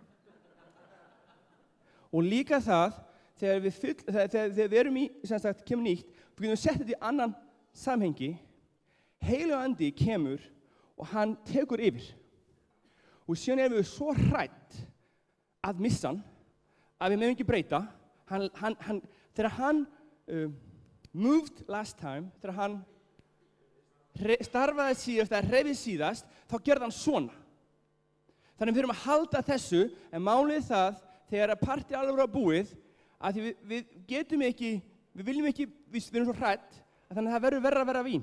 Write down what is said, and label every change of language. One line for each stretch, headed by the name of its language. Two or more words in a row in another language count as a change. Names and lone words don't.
Icelandic: Og líka það, þegar við erum í, kemur nýtt, við getum sett þetta í annan samhengi, heilagur andi kemur og hann tekur yfir. Og síðan erum við svo hrætt að missa hann, að við meðum ekki breyta. Þegar hann
English: moved last time,
Icelandic: þegar hann starfaði síðast, eða hreyfði síðast, þá gerði hann svona. Þannig við erum að halda þessu, en málið það, þegar partí alveg var búið, að við getum ekki, við viljum ekki, við erum svo hrætt, þannig að það verður verra að vera vín.